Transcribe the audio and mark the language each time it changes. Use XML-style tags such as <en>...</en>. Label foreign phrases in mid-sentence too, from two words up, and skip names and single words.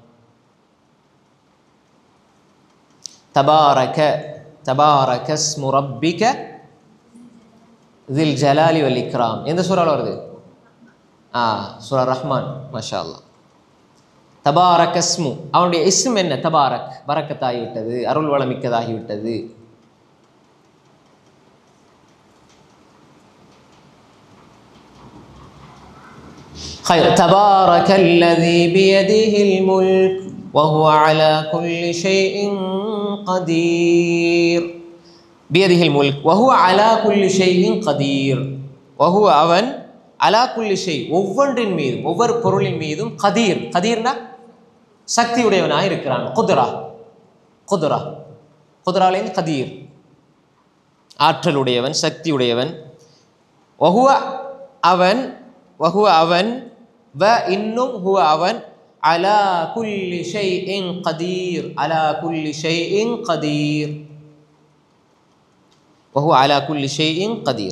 <ar>تبارك تبارك اسم ربك ذي الجلال والإكرام</ar> <ta>எந்த சூறாவில் வருது? சூரா ரஹ்மான்.</ta> <ar>ما شاء الله. تبارك اسم</ar> <ta>அவனுடைய இஸ்ம் என்ன? தபாரக், பரக்கத்தாகிவிட்டது, அருள் வளமிக்கதாகிவிட்டது.</ta> <ar>تبارك الذي بيده الملك وهو على كل شيء قدير. بيده الملك وهو على كل شيء قدير.</ar> <ta>وهو அவன்</ta> <ar>على كل شيء</ar> <ta>ஒவ்வொன்றின் மீதும், ஒவ்வொரு பொருளின் மீதும் கதீர். கதீர்னா சக்தி உடையவனாக இருக்கிறான். குத்ரா, குத்ரா, குத்ராலேருந்து கதீர் ஆற்றலுடையவன், சக்தி உடையவன்.</ta> <ar>வஹுவ அவன், வஹுவ அவன், வ இன்னும் ஹுவ அவன், على كل شيء قدير، على كل شيء قدير، وهو على كل شيء قدير.</ar>